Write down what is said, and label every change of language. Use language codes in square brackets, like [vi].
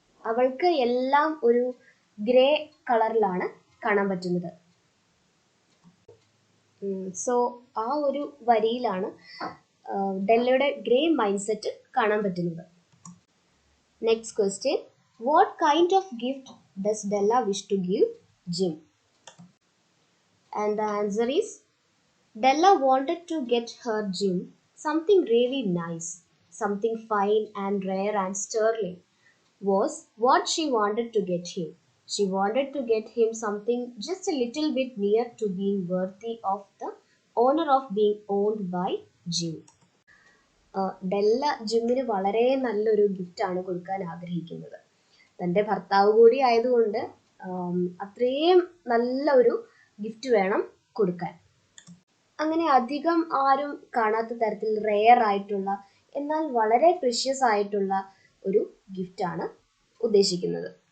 [ml] അവൾക്ക് എല്ലാം ഒരു ഗ്രേ കളറിലാണ് കാണാൻ പറ്റുന്നത്. സോ ആ ഒരു വരിയിലാണ് ഡെല്ലയുടെ ഗ്രേ മൈൻഡ് സെറ്റ് കാണാൻ പറ്റുന്നത്. [en] Next question, what kind of gift does Della wish to give Jim? And the answer is, Della wanted to get her Jim something really nice, something fine and rare and sterling was what she wanted to get him. She wanted to get him something just a little bit near to being worthy of the honor of being owned by Jim. [ml] ഡെല്ല ജിമ്മിന് വളരെ നല്ലൊരു ഗിഫ്റ്റാണ് കൊടുക്കാൻ ആഗ്രഹിക്കുന്നത്. തൻ്റെ ഭർത്താവ് കൂടി ആയതുകൊണ്ട് അത്രയും നല്ല ഒരു ഗിഫ്റ്റ് വേണം കൊടുക്കാൻ. അങ്ങനെ അധികം ആരും കാണാത്ത തരത്തിൽ റെയർ ആയിട്ടുള്ള എന്നാൽ വളരെ പ്രീഷ്യസ് ആയിട്ടുള്ള ഒരു ഗിഫ്റ്റാണ് ഉദ്ദേശിക്കുന്നത്.